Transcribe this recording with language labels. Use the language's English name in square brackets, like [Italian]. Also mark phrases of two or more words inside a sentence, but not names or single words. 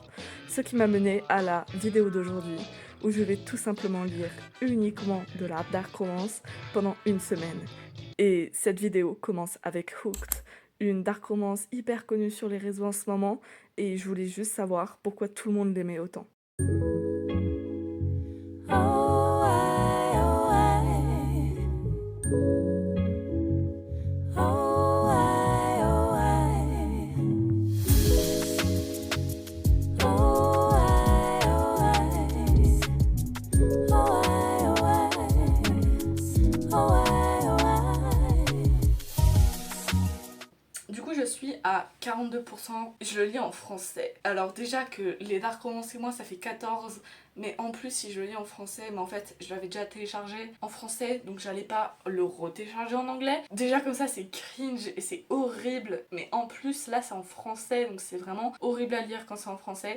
[French] Ce qui m'a mené à la vidéo d'aujourd'hui où je vais tout simplement lire uniquement de la [English] dark romance [French] pendant une semaine. Et cette vidéo commence avec Hooked, une [English] dark romance [French] hyper connue sur les réseaux en ce moment, et je voulais juste savoir pourquoi tout le monde l'aimait autant. Oh, I, oh, I, oh, I, oh, I, oh, I, oh, I, oh, I. Du coup, je suis à 42%, je le lis en français. Alors déjà que les [English] dark romance [French] et moi, ça fait 14, mais en plus, si je le lis en français, mais en fait, je l'avais déjà téléchargé en français, donc j'allais pas le retélécharger en anglais. Déjà comme ça, c'est cringe et c'est horrible, mais en plus, là, c'est en français, donc c'est vraiment horrible à lire quand c'est en français.